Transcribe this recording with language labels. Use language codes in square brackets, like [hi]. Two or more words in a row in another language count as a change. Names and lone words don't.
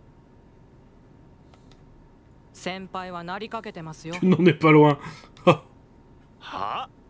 [ja] 先輩はなりかけてますよ。 [fr] N'en est pas loin. [ja] は？